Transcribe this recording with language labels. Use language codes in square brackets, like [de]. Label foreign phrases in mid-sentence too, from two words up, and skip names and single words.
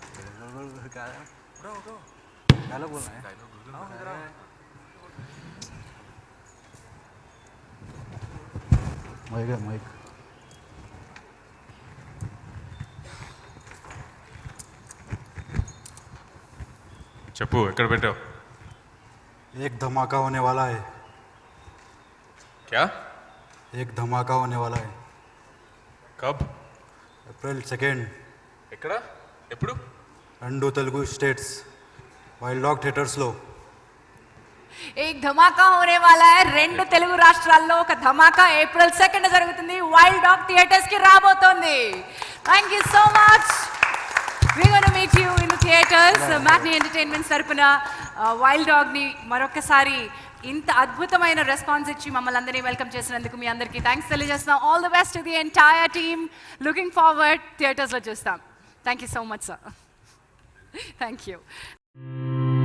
[te] మైక్ చెప్పు, ఎక్కడ పెట్టావు? [hi] एक धमाका होने वाला है. क्या? एक धमाका होने वाला है. कब? April 2nd. [te] ఎక్కడ? ఎప్పుడు? 2 [en] Telugu states [te] వైల్డ్ డాగ్ థియేటర్స్లో. [hi] एक धमाका होने वाला है. [te] 2 తెలుగు రాష్ట్రాల్లో ఒక ధమాకా April 2nd జరుగుతుంది. వైల్డ్ డాగ్ థియేటర్స్ కి రాబోతోంది. [en] thank you so much. We're going to meet you in the theaters. [te] Matinee Entertainment తరపున వైల్డ్ డాగ్ని మరొకసారి ఇంత అద్భుతమైన రెస్పాన్స్ ఇచ్చి మమ్మల్ని అందరినీ వెల్కమ్ చేసినందుకు మీ అందరికీ థ్యాంక్స్ తెలియజేస్తున్నాం. [en] all the best to the entire team. looking forward, [te] థియేటర్స్లో చూస్తాం. [en] thank you so much sir. thank you.